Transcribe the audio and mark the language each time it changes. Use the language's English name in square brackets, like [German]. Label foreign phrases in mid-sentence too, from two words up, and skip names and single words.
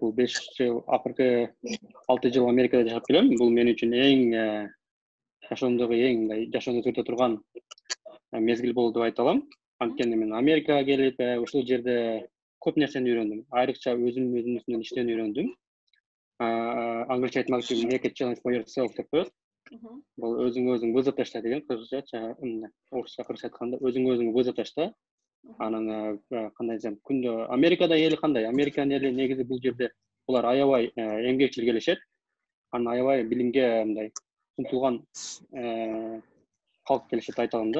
[Kyrgyz] Бул 5 жыл, акыркы 6 жыл Америкада жашап келем. Бул мен үчүн эң жашоомдогу эң жашоону өзгөртө турган мезгил болду деп айта алам. Анткени мен Америкага келип, ушул жерде көп нерсени үйрөндүм. Айрыкча өзүмдүн үстүнөн иштөөнү үйрөндүм. Англисче айтмакчы, [English] make a challenge for yourself [Kyrgyz] деп коет. Бул өзүң вызов ташта деген, кыргызча, орусча айтканда өзүң вызов ташта. Анан кандай десем, күндө Америкада эли кандай? Американын эли негизи бул жерде булар аябай эмгекчил келишет. Анан аябай билимге мындай умтулган калк келишет айта алам да.